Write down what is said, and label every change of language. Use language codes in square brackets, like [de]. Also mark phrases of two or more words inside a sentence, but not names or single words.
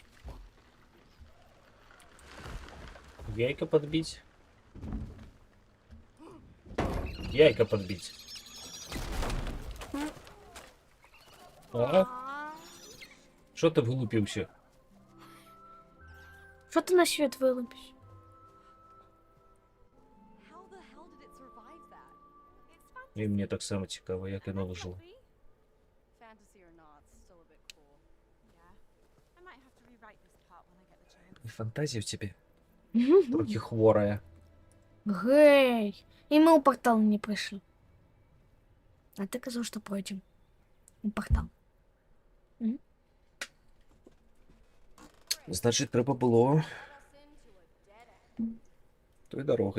[ru] Яйка подбить. Яйка подбить. Ага. Что ты вылупился? [uk] Що ти на світ вилупиш? [ru] И мне [uk] так само цікаво, як я наложила. [ru] И фантазия [uk] в тебе трохи хворая. Гей! І ми у портал не прийшли. А ти казав, що пройдемо. У портал. Значить, треба було той дорогою.